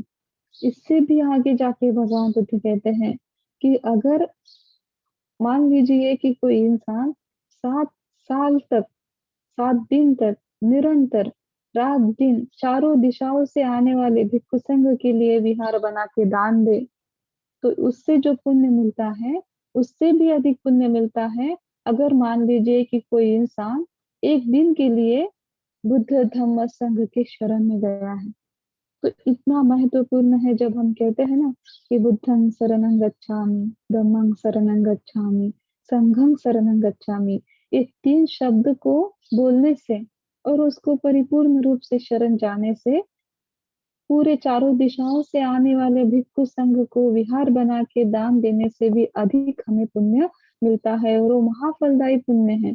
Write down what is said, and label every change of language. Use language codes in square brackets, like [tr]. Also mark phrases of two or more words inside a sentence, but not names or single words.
[hi] इससे भी आगे जाके भगवान बुद्ध कहते हैं कि अगर मान लीजिए कि कोई इंसान 7 साल तक 7 दिन तक निरंतर रात-दिन चारों दिशाओं से आने वाले भिक्षु संघ के लिए विहार बना के दान दे, तो उससे जो पुण्य मिलता है, उससे भी अधिक पुण्य मिलता है, अगर मान लीजिए कि कोई इंसान 1 दिन के लिए बुद्ध धम्म संघ के शरण में गया है। तो इतना महत्वपूर्ण है जब हम कहते हैं ना कि [pi] बुद्धं शरणं गच्छामि, धम्मं शरणं गच्छामि, संघं शरणं गच्छामि। [hi] ये 3 शब्द को बोलने से और उसको परिपूर्ण रूप से शरण जाने से पूरे चारों दिशाओं से आने वाले भिक्षु संघ को विहार बना के दान देने से भी अधिक हमें पुण्य मिलता है और वो महाफलदायी पुण्य है।